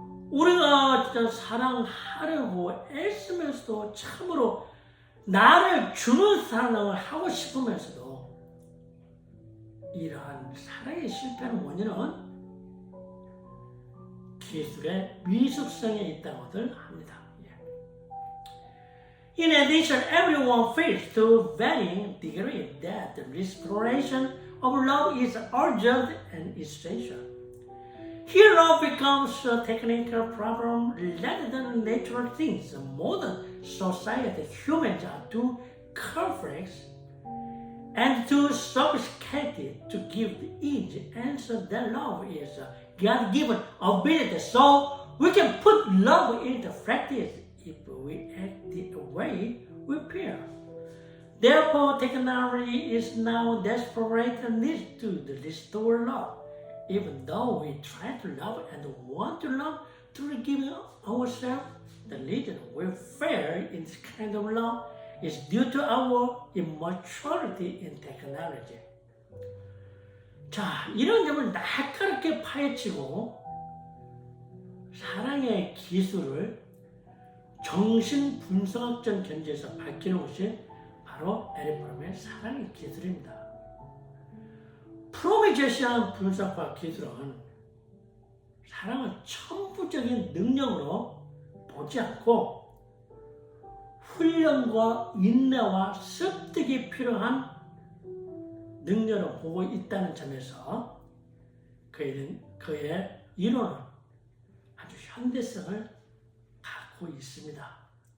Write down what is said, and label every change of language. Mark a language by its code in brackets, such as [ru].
[ko] 우리가 진짜 사랑하려고 애쓰면서도 참으로 나를 주는 사랑을 하고 싶으면서도 이러한 사랑의 실패하는 원인은 기술의 미숙성에 있다고들 합니다. [en] In addition, everyone feels to varying degree that the restoration of love is urgent and essential. Here love becomes a technical problem rather than natural things. Modern society, humans are too complex and too sophisticated to give the easy answer that love is a God-given ability. So we can put love into practice if we act the way we feel. Therefore, technology is now desperate need to restore love. Even though we try to love and want to love through giving ourselves, the reason we fail in this kind of love is due to our immaturity in technology. [ko] 자, 이런 점을 날카롭게 파헤치고 사랑의 기술을 정신분석학적 견지에서 밝히는 것이 바로 바로 에릭 프롬의 사랑의 기술입니다. 프롬이 제시한 분석과 기술은 사랑을 천부적인 능력으로 보지 않고 훈련과 인내와 습득이 필요한 능력을 보고 있다는 점에서 그의 이론은 아주 현대성을 갖고 있습니다.